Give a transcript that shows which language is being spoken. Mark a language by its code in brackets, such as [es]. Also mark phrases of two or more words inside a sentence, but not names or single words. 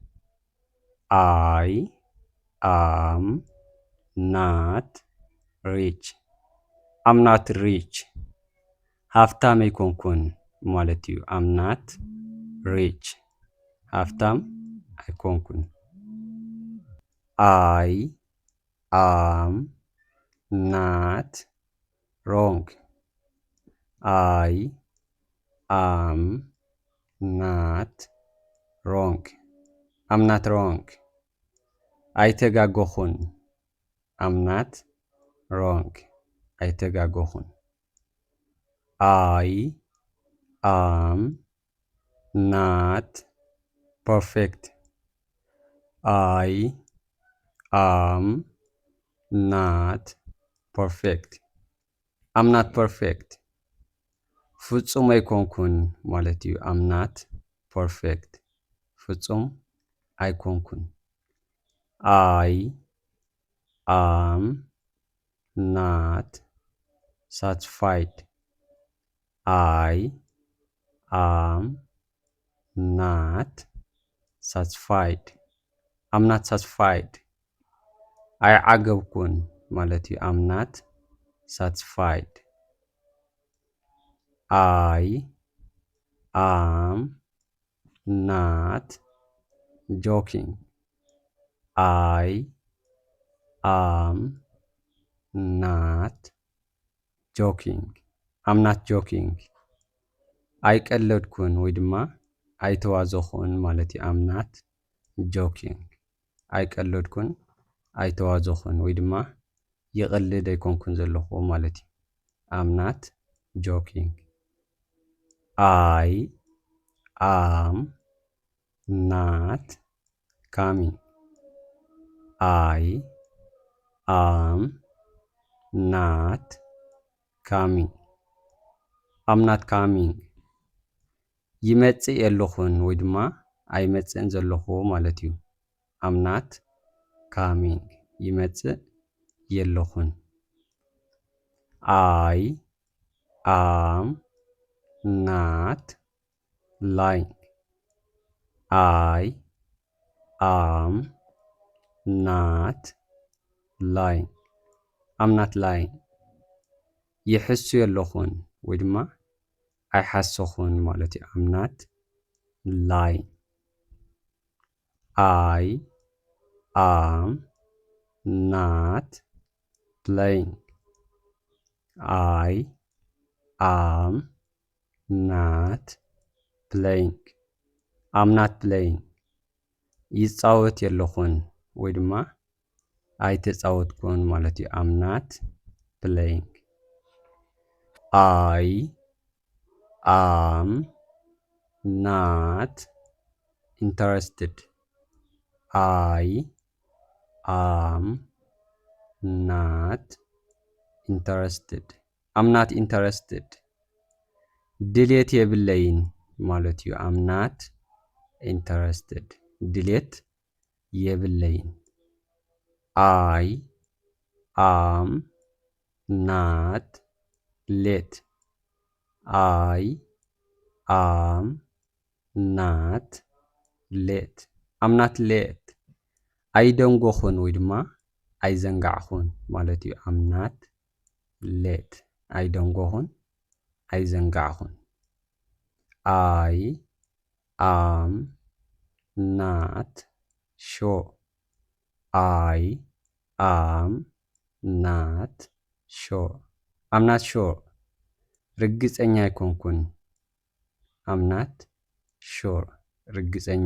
[en] I am not rich I'm not rich [ti] ሃብታም ኣይኮንኩን ማለት እዩ [en] I'm not rich [ti] ሃብታም ኣይኮንኩን [en] I am not wrong I am not wrong I'm not wrong ኣይተጋጎኹን I'm not wrong ኣይተጋጎኹን I am not perfect I am not perfect I'm not perfect [ti] ፍጹም ኣይኮንኩን ማለት እዩ [en] I'm not perfect [ti] ፍጹም ኣይኮንኩን [en] I am not satisfied I am not satisfied I'm not satisfied [ti] ኣይዓገብኩን ማለት እዩ [en] I'm not satisfied I am not joking I am not joking I'm not joking [ti] ኣይቀለድኩን ወይ ድማ ኣይተዋዘኹን ማለት እዩ [en] I'm not joking [ti] ኣይቀለድኩን ኣይተዋዘኹን ወይ ድማ ይቕልድ ኣይኮንኩን ዘለኹ ማለት እዩ [en] I'm not joking I am not coming I am not coming I'm not coming [ti] ይመጽእ የለኹን ወይ ድማ ኣይመጽእን ዘለኹ ማለት እዩ [en] I'm not coming [ti] ይመጽእ የለኹን [en] I am not lying I am not lying I'm not lying [ti] ይሕሱ የለኹን ወይ ድማ ኣይሓሰኹን ማለት እዩ [en] I'm not lying I am not playing I am not playing I'm not playing [ti] ይጻወት የለኹን ወይ ድማ ኣይተጻወትኩን ማለት እዩ [en] I'm not playing I am not interested I am not interested I'm not interested [ti] ድሌት የብለይን ማለት እዩ [en] I'm not interested [ti] ድሌት የብለይን [en] I am not late I am not late I'm not late [ti] ኣይደንጎኹን ወይ ድማ ኣይዘንጋዕኹን ማለት እዩ [en] I'm not late [ti] ኣይደንጎኹን ኣይዘንጋዕኹን [en] I am not sure I am not sure I'm not sure [ti] ርግጸኛ ኣይኮንኩን [en] I'm not sure ርግጸኛ